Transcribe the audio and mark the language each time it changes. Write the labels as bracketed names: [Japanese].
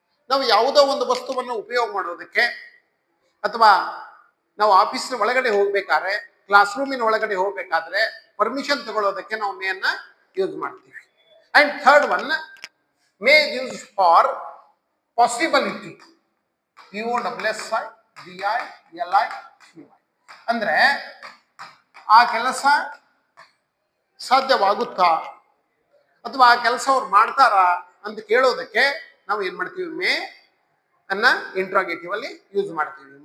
[Kannada] ನಾವು ಯಾವುದೋ ಒಂದು ವಸ್ತುವನ್ನು ಉಪಯೋಗ ಮಾಡೋದಕ್ಕೆ, ಅಥವಾ ನಾವು ಆಫೀಸಿನ ಒಳಗಡೆ ಹೋಗ್ಬೇಕಾದ್ರೆ, ಕ್ಲಾಸ್ ರೂಮಿನ ಒಳಗಡೆ ಹೋಗ್ಬೇಕಾದ್ರೆ ಪರ್ಮಿಷನ್ ತಗೊಳ್ಳೋದಕ್ಕೆ ನಾವು ಮೇ ಅನ್ನ ಯೂಸ್ ಮಾಡ್ತೀವಿ. [English] And third one, may is used for possibility. [Kannada] POSSIBILI ಅಂದ್ರೆ ಆ ಕೆಲಸ ಸಾಧ್ಯವಾಗುತ್ತಾ ಅಥವಾ ಆ ಕೆಲಸ ಅವ್ರು ಮಾಡ್ತಾರಾ ಅಂತ ಕೇಳೋದಕ್ಕೆ ನಾವು ಏನ್ ಮಾಡ್ತೀವಿ, ಮೇ ಅನ್ನ ಇಂಟ್ರಾಗೇಟಿವ್ ಅಲ್ಲಿ ಯೂಸ್ ಮಾಡ್ತೀವಿ.